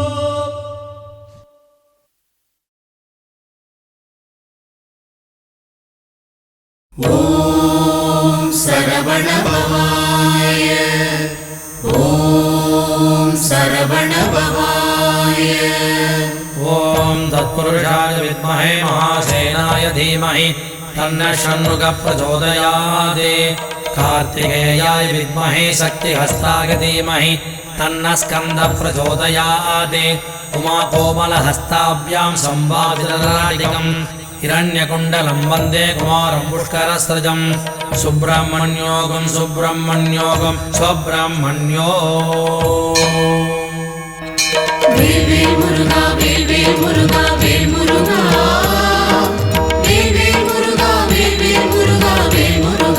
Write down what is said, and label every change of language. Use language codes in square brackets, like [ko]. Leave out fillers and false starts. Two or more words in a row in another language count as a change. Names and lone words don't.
[sa] ॐ शरवणभवाय ॐ शरवणभवाय ॐ तत्पुरुषाय विद्महे महासेनाय धीमहि तन्नः षण्मुखः प्रचोदयात् कार्तिकेयाय विद्महे शक्तिहस्ताय धीमहि तन्नः स्कन्दः प्रचोदयात् उमाकोमलहस्ताभ्यां संवादितराडिकम् हिरण्यकुण्डलं वन्दे कुमारं पुष्करस्रजं सुब्रह्मण्योगं सुब्रह्मण्योगं स्वब्रह्मण्यो [ta] வேல் வேல் முருகா வேல் வேல் முருகா வேல் முருகா வேல் வேல் முருகா வேல் வேல் முருகா வேல்